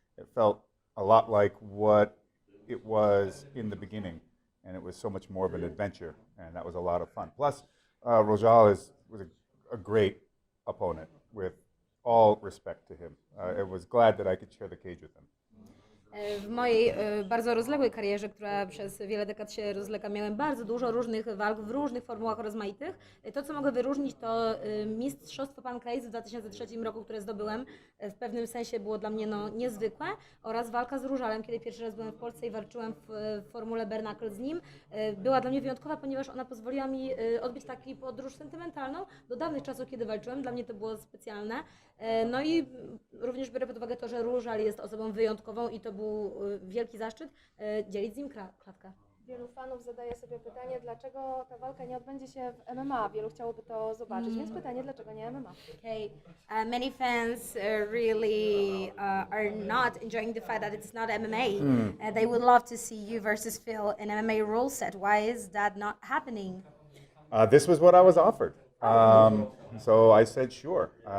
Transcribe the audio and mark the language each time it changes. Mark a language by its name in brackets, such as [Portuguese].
[English] It felt a lot like what it was in the beginning, and it was so much more of an adventure, and that was a lot of fun. Plus, Rosal was a great opponent, with all respect to him. I was glad that I could share the cage with him. [Polish] W mojej bardzo rozległej karierze, która przez wiele dekad się rozlega, miałem bardzo dużo różnych walk w różnych formułach rozmaitych. To, co mogę wyróżnić, to mistrzostwo Pancrase w 2003 roku, które zdobyłem. W pewnym sensie było dla mnie niezwykłe, oraz walka z Różalem, kiedy pierwszy raz byłem w Polsce i walczyłem w formule bare knuckle z nim. Była dla mnie wyjątkowa, ponieważ ona pozwoliła mi odbyć taką podróż sentymentalną do dawnych czasów, kiedy walczyłem. Dla mnie to było specjalne. No i również biorę pod uwagę to, że Różal jest osobą wyjątkową i to był wielki zaszczyt dzielić z nim klatkę. Wielu fanów zadaje sobie pytanie, dlaczego ta walka nie odbędzie się w MMA. Wielu chciałoby to zobaczyć, więc pytanie, dlaczego nie MMA? [English] Okay, many fans really are not enjoying the fact that it's not MMA. They would love to see you versus Phil in MMA rule set. Why is that not happening? This was what I was offered. So I said sure.